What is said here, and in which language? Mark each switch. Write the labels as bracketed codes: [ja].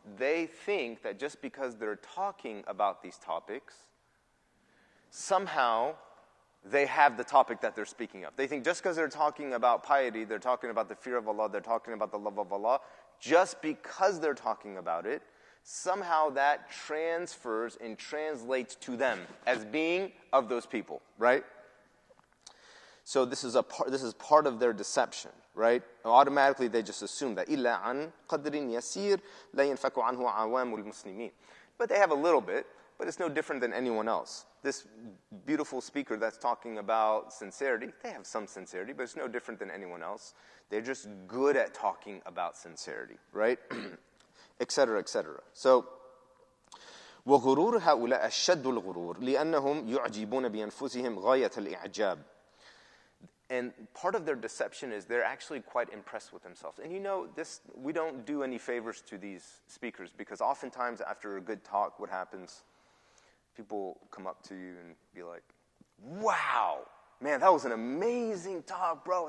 [en] They think that just because they're talking about these topics, somehow they have the topic that they're speaking of. They think just because they're talking about piety, they're talking about the fear of Allah, they're talking about the love of Allah, just because they're talking about it, somehow that transfers and translates to them as being of those people, right? So this is part of their deception, right? Automatically they just assume that [ar] إِلَّا عَنْ قَدْرٍ يَسِيرٍ لَا يَنْفَكُ عَنْهُ عَوَامُ الْمُسْلِمِينَ. [en] But they have a little bit, but it's no different than anyone else. This beautiful speaker that's talking about sincerity, they have some sincerity, but it's no different than anyone else. They're just good at talking about sincerity, right? Etc., etc. [ar] So, وغرور هؤلاء أشد الغرور لأنهم يعجبون بأنفسهم غاية الإعجاب. [en] And part of their deception is they're actually quite impressed with themselves. And this, we don't do any favors to these speakers, because oftentimes after a good talk, what happens? People come up to you and be like, wow, man, that was an amazing talk, bro.